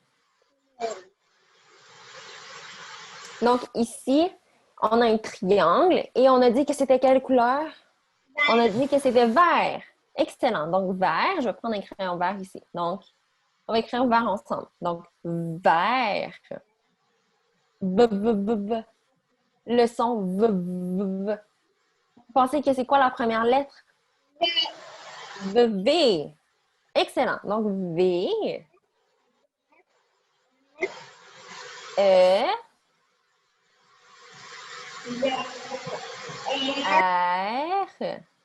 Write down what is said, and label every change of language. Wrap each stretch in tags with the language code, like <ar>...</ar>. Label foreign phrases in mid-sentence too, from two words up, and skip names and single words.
<fr>Donc, ici, on a un triangle et on a dit que c'était quelle couleur? On a dit que c'était vert. Excellent. Donc, vert, je vais prendre un crayon vert ici. Donc, on va écrire vert ensemble. Donc, vert. V, v, v, v. Le son v, v, v. Vous pensez que c'est quoi la première lettre? V, V. Excellent. Donc, V. E. R.</fr>